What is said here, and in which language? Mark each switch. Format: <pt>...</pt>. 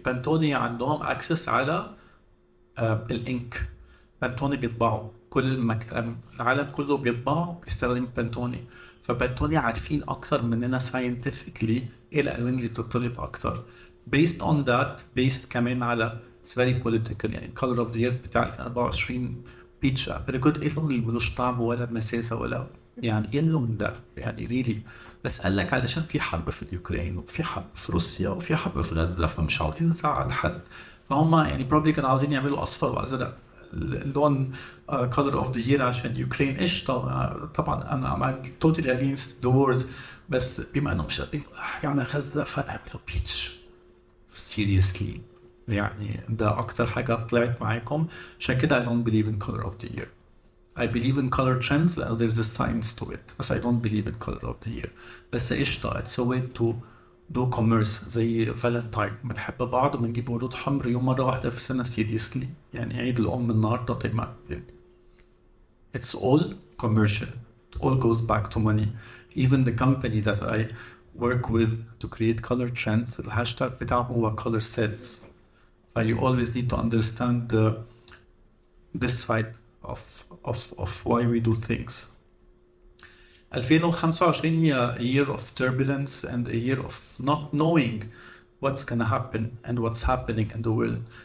<ar>بانتوني عندهم access على الانك. بانتوني بيطبعوا كل العالم كله بيطبعوا بيستخدم بانتوني. فبانتوني عارفين اكتر مننا scientifically ايه الالوان اللي بتطلب اكتر.</ar> <en>based on that</en> <ar>كمان على</ar> <en>it's very political.</en> <ar>يعني</ar> <en>color of the year</en> <ar>بتاع</ar> <en>2024</en> <ar>بيتش ابريكوت، ايه اللون اللي ملوش طعم ولا مساسه ولا يعني ايه اللون ده يعني ريلي. بس قال لك علشان في حرب في اليوكرين وفي حرب في روسيا وفي حرب في غزه فمش عارفين نزعل حد، فهم يعني بروبلي كانوا عاوزين يعملوا اصفر وازرق اللون</ar> <en>color of the year</en> <ar>عشان يوكرين. ايش طبعا انا</ar> <en>I'm totally against the wars،</en> <ar>بس بما انهم مش قادرين يعني غزه فنعملوا بيتش</ar> <en>seriously.</en> <ar>يعني ده اكتر حاجه طلعت معاكم، عشان كده</ar> <en>I don't believe in color of the year. I believe in color trends</en> <ar>لأن</ar> <en>there's a science to it،</en> <ar>بس</ar> <en>I don't believe in color of the year.</en> <ar>بس قشطة</ar> <en>it's a way to do commerce</en> <ar>زي فالنتاين، بنحب بعض وبنجيب ورود حمر يوم مرة واحدة في السنة</ar> <en>seriously،</en> <ar>يعني عيد الأم النهاردة طيب ما</ar> <en>it's all commercial, it all goes back to money. Even the company that I work with to create color trends</en> <ar>الهاشتاج بتاعه هو</ar> <en>color sets. You always need to understand this side of why we do things. 2025</en> <ar>هي</ar> <en>a year of turbulence and a year of not knowing what's gonna happen and what's happening in the world.</en>